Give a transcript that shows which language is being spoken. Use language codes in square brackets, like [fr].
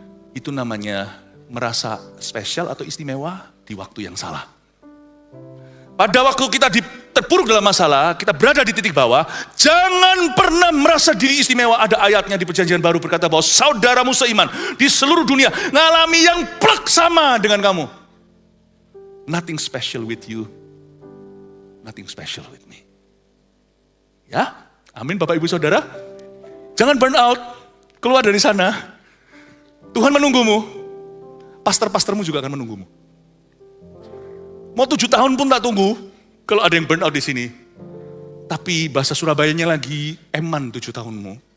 [id] Itu namanya merasa spesial atau istimewa di waktu yang salah. Pada waktu kita terpuruk dalam masalah, kita berada di titik bawah, jangan pernah merasa diri istimewa. Ada ayatnya di Perjanjian Baru berkata bahwa saudaramu seiman di seluruh dunia ngalami yang plek sama dengan kamu. [en] Nothing special with you, nothing special with me. [id] Ya, amin Bapak Ibu Saudara. Jangan burn out, keluar dari sana. Tuhan menunggumu, pastor-pastormu juga akan menunggumu. Mau 7 tahun pun tak tunggu, kalau ada yang burn out di sini. Tapi bahasa Surabayanya lagi, eman 7 tahunmu.